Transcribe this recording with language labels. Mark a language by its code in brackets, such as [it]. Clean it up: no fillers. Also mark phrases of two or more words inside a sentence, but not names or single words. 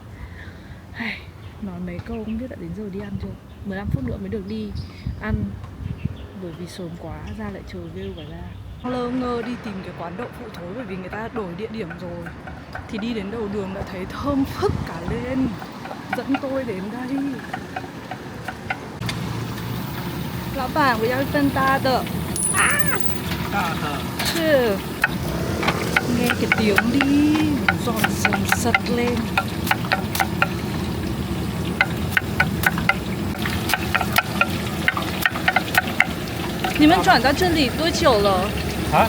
[vi] Nói mấy câu không biết đã đến giờ đi ăn chưa. 15 phút nữa mới được đi ăn bởi vì sớm quá, ra lại chờ view cả ra. Lơ ngơ đi tìm cái quán đậu phụ thối bởi vì người ta đổi địa điểm rồi. Thì đi đến đầu đường đã thấy thơm phức cả lên, dẫn tôi đến đây. [zh] 老板，我要更大的。大的。 [vi] 是。Nghe cái tiếng đi, giòn sần sật lên. [zh] 你们转到这里多久了？啊？